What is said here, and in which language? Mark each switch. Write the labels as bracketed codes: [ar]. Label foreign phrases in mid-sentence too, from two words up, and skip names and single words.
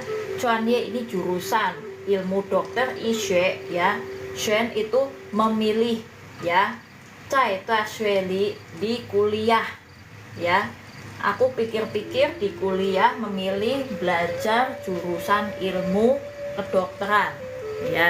[id] 专业 ini jurusan ilmu dokter isye ya. 选 itu memilih ya. [zh] 在大学里 [id] di kuliah ya. Aku pikir-pikir di kuliah memilih belajar jurusan ilmu kedokteran ya.